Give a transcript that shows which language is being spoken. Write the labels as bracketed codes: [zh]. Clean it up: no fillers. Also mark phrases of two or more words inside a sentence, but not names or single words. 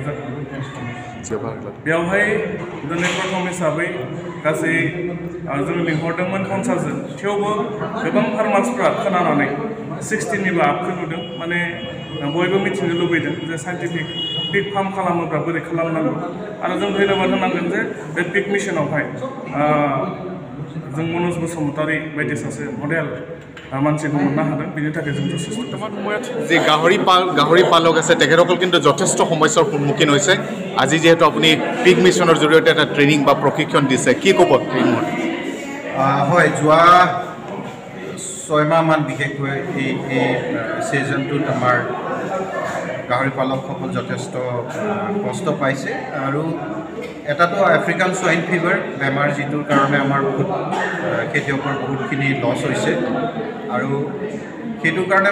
[brx] जादों बेवहाय दिनै प्रथम हिसाबै गासै जों लिंहरदोंमोन 50 जन थेवबो गोबां फार्मार्सफ्रा खोनानानै 60निबो आपखौ नुदों माने बयबो मिथिनो लुबैदों जे [en] scientific pig farm [brx] खालामोब्ला बोरै खालामनांगौ आरो जों धन्यबाद होनांगोन जे बे पिक मिशनावहाय जों मनज बसुमतारी बायदि सासे मडेल मानसिखौ मोननो हादों बेनि थाखाय जों जथेस्थ [as] जे গাহৰি পালক আছে তেখেতসকল কিন্তু যথেষ্ট সমস্যাৰ সন্মুখীন হৈছে আজি যেহেতু আপুনি পিক মিশনৰ জৰিয়তে এটা ট্ৰেনিং বা প্ৰশিক্ষণ দিছে কি ক'ব ট্ৰেনিঙত হয় যোৱা 6 মাহমান বিশেষকৈ এই ছিজনটোত আমাৰ গাহৰি পালকসকল যথেষ্ট কষ্ট পাইছে আৰু এটাতো [en] African swine fever [as] বেমাৰ যিটোৰ কাৰণে আমাৰ বহুত খেতিয়কৰ বহুতখিনি লছ হৈছে আৰু সেইটো কাৰণে